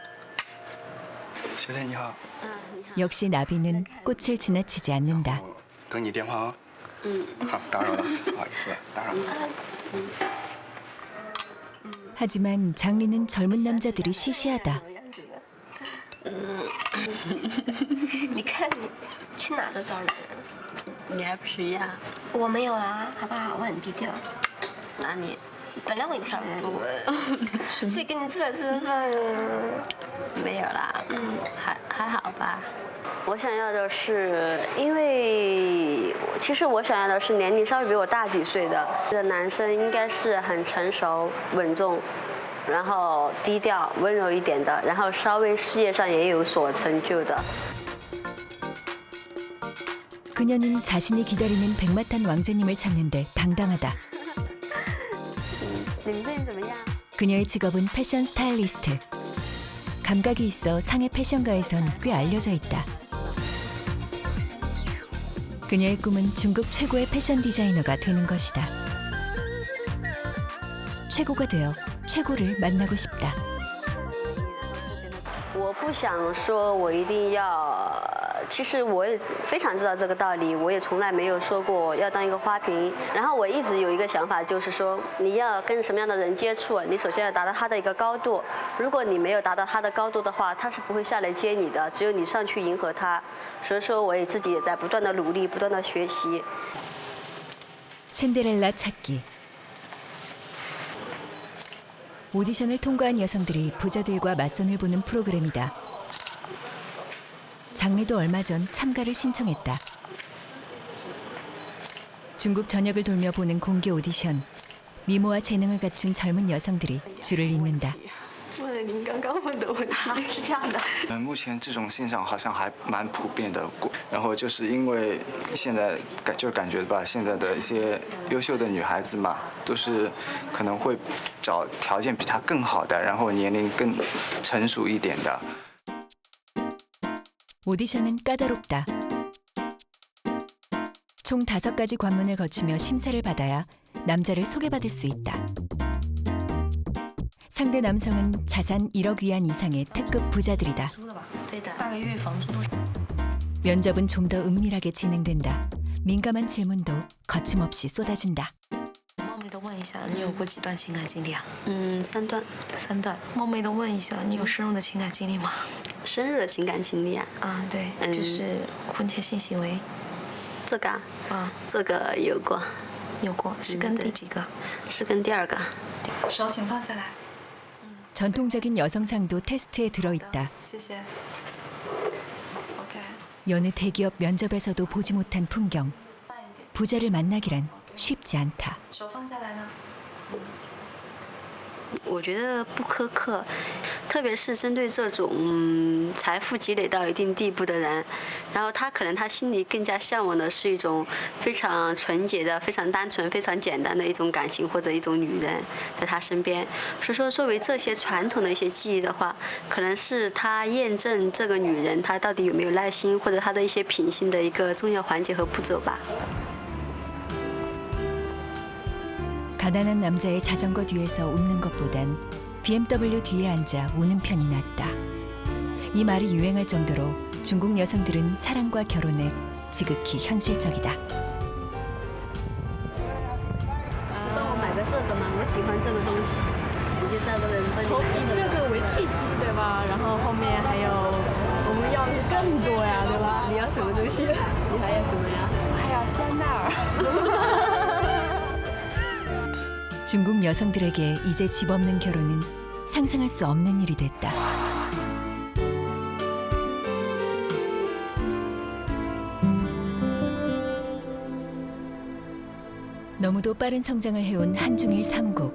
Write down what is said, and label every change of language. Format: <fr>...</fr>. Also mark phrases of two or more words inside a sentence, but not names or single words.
<ko>역시 나비는 꽃을 지나치지 않는다. 하지만 장리는 젊은 남자들이 시시하다.</ko> <zh>你看你去哪都找人，你还不是一样？我没有啊，好不好？我很低调。那你本来我也差不多，所以跟你出来吃饭没有啦。还好吧。我想要的是，因为其实我想要的是年龄稍微比我大几岁的男生，应该是很成熟、稳重。然后低调、温柔一点的，然后稍微事业上也有所成就的。</zh> <ko>그녀는 자신이 기다리는 백마탄 왕자님을 찾는데 당당하다. 그녀의 직업은 패션 스타일리스트. 감각이 있어 상해 패션가에선 꽤 알려져 있다. 그녀의 꿈은 중국 최고의 패션 디자이너가 되는 것이다. 최고가 되어 최고를 만나고 싶다.</ko> <zh>我不想说我一定要，其实我也非常知道这个道理，我也从来没有说过要当一个花瓶。然后我一直有一个想法，就是说你要跟什么样的人接触，你首先要达到他的一个高度。如果你没有达到他的高度的话，他是不会下来接你的，只有你上去迎合他。所以说，我也自己也在不断的努力，不断的学习。</zh> <ko>신데렐라 찾기. 오디션을 통과한 여성들이 부자들과 맞선을 보는 프로그램이다. 장리도 얼마 전 참가를 신청했다. 중국 전역을 돌며 보는 공개 오디션. 미모와 재능을 갖춘 젊은 여성들이 줄을 잇는다.</ko> <zh>问了您刚刚问的问题，是这样的。目前这种现象好像还蛮普遍的，然后就是因为现在感觉吧，现在的一些优秀的女孩子嘛，都是可能会找条件比她更好的，然后年龄更成熟一点的。</zh> <ko>오디션은 까다롭다. 총 5가지 관문을 거치며 심사를 받아야 남자를 소개받을 수 있다. 상대 남성은 자산 1억 위안 이상의 특급 부자들이다. 면접은 좀 더 은밀하게 진행된다. 민감한 질문도 거침없이 쏟아진다.</ko> <zh>冒昧的问一下，你有过几段情感经历啊 3段。 3段。冒昧的问一下，你有深入的情感经历吗？深入的情感经历啊？啊，对，就是婚前性行为。这个啊？这个有过。有过，是跟第几个？是跟第2个。手请放下来。</zh> <ko>전통적인 여성상도 테스트에 들어있다.</ko> <zh>谢谢。OK。</zh> <ko>여느 대기업 면접에서도 보지 못한 풍경. 부자를 만나기란 쉽지 않다.</ko> <zh>手放下来呢。我觉得不苛刻，特别是针对这种财富积累到一定地步的人，然后他可能他心里更加向往的是一种非常纯洁的、非常单纯、非常简单的一种感情或者一种女人在他身边。所以说，作为这些传统的一些记忆的话，可能是他验证这个女人她到底有没有耐心，或者她的一些品性的一个重要环节和步骤吧。</zh> <ko>가난한 남자의 자전거 뒤에서 웃는 것보단 BMW 뒤에 앉아 우는 편이 낫다. 이 말이 유행할 정도로 중국 여성들은 사랑과 결혼에 지극히 현실적이다.</ko> <zh>帮我买的这个嘛，我喜欢这个东西，直接在这个人帮你买以这个为契机，对吧？然后后面还有我们要的更多呀，对吧？你要什么东西？你还要什么呀？我还要香奈儿。</zh> <ko>중국 여성들에게 이제 집 없는 결혼은 상상할 수 없는 일이 됐다. 너무도 빠른 성장을 해온 한중일 삼국.</ko>